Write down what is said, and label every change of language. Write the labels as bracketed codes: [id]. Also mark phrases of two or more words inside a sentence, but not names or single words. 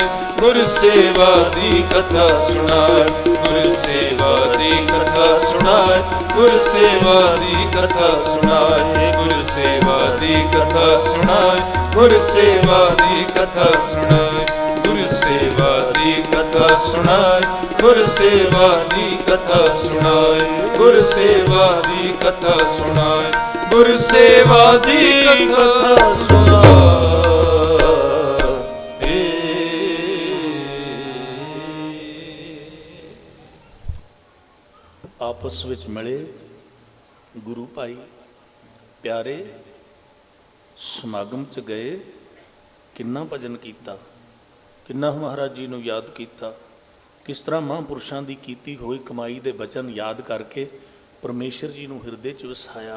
[pa] ਗੁਰ ਸੇਵਾ ਦੀ ਕਥਾ ਸੁਣਾਏ, ਗੁਰ ਸੇਵਾ ਦੀ ਕਥਾ ਸੁਣਾਏ, ਗੁਰ ਸੇਵਾ ਦੀ ਕਥਾ ਸੁਣਾਏ, ਗੁਰ ਸੇਵਾ ਦੀ ਕਥਾ ਸੁਣਾਏ, ਗੁਰ ਸੇਵਾ ਦੀ ਕਥਾ ਸੁਣਾਏ, ਗੁਰ ਸੇਵਾ ਦੀ ਕਥਾ ਸੁਣਾਏ, ਗੁਰ ਸੇਵਾ ਦੀ ਕਥਾ ਸੁਣਾਏ, ਗੁਰ ਸੇਵਾ ਦੀ ਕਥਾ ਸੁਣਾਏ, ਗੁਰ ਸੇਵਾ ਦੀ ਕਥਾ ਸੁਣਾਏ। आपस ਵਿੱਚ ਮਿਲੇ ਗੁਰੂ ਭਾਈ ਪਿਆਰੇ, ਸਮਾਗਮ 'ਚ ਗਏ, ਕਿੰਨਾ ਭਜਨ ਕੀਤਾ, ਕਿੰਨਾ ਮਹਾਰਾਜ ਜੀ ਨੂੰ ਯਾਦ ਕੀਤਾ, ਕਿਸ ਤਰ੍ਹਾਂ ਮਹਾਂਪੁਰਸ਼ਾਂ ਦੀ ਕੀਤੀ ਹੋਈ ਕਮਾਈ ਦੇ ਬਚਨ ਯਾਦ ਕਰਕੇ ਪਰਮੇਸ਼ਰ ਜੀ ਨੂੰ ਹਿਰਦੇ 'ਚ ਵਸਾਇਆ।